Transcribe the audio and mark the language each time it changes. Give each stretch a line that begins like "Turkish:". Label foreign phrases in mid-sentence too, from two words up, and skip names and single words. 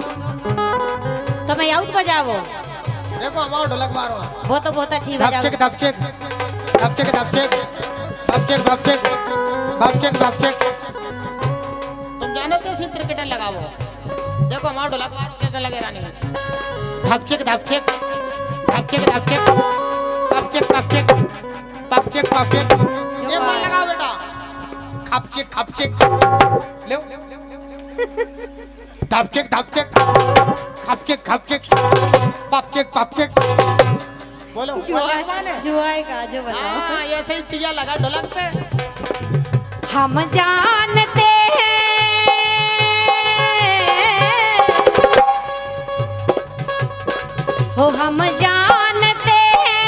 Hindi: तो मैं आउट बजावो देखो हमारा ढोलक बारो वो तो बहुत अच्छी बजाओ धपचक धपचक धपचक धपचक धपचक धपचक धपचक धपचक तुम जानते हो सिर्फ क्रिकेटर लगाओ देखो हमारा ढोलक बारो कैसे लगे रानी धपचक धपचक धपचक धपचक धपचक धपचक धपचक धपचक एक बार लगाओ बेटा खपचक खपचक ले धपचक धपचक खपचक खपचक पपचक पपचक बोलो जो आएगा जो बताओ हाँ ऐसे ही तिया लगा ढोलक पे हम जानते हैं हो हम जानते हैं